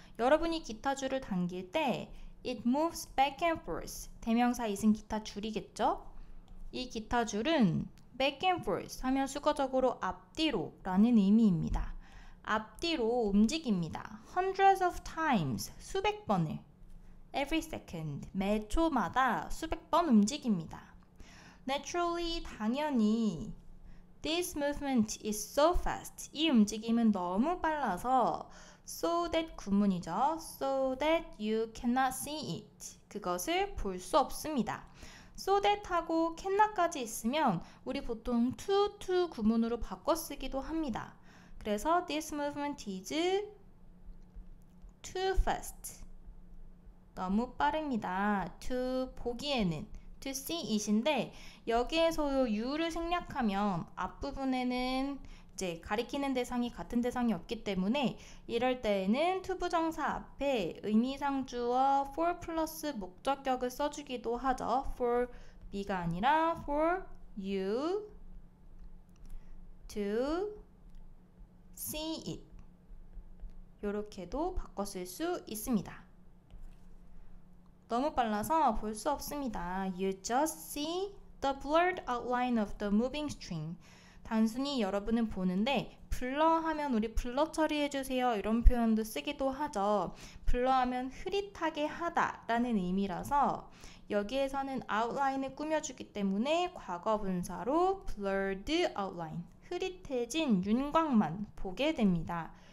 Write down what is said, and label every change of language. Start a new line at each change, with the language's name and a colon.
Korean: 여러분이 기타줄을 당길 때
English: it moves back and forth,
Korean: 대명사 is은 기타줄이겠죠? 이 기타줄은 back and forth 하면 수거적으로 앞뒤로 라는 의미입니다. 앞뒤로 움직입니다.
English: hundreds of times,
Korean: 수백 번을
English: every second,
Korean: 매 초마다 수백 번 움직입니다.
English: Naturally,
Korean: 당연히
English: this movement is so fast,
Korean: 이 움직임은 너무 빨라서
English: so that
Korean: 구문이죠.
English: so that you cannot see it,
Korean: 그것을 볼 수 없습니다. so that 하고 cannot까지 있으면 우리 보통 to 구문으로 바꿔 쓰기도 합니다. 그래서
English: this movement is too fast,
Korean: 너무 빠릅니다. to 보기에는 to see it인데 여기에서 you를 생략하면 앞부분에는 이제 가리키는 대상이 같은 대상이 없기 때문에 이럴 때에는 to 부정사 앞에 의미상주어 for 플러스 목적격을 써주기도 하죠. for me가 아니라
English: for you to see it,
Korean: 이렇게도 바꿔 쓸 수 있습니다. 너무 빨라서 볼 수 없습니다.
English: You just see the blurred outline of the moving string.
Korean: 단순히 여러분은 보는데 블러 하면 우리 블러 처리해주세요 이런 표현도 쓰기도 하죠. 블러 하면 흐릿하게 하다 라는 의미라서 여기에서는 outline을 꾸며주기 때문에 과거분사로 blurred outline, 흐릿해진 윤곽만 보게 됩니다.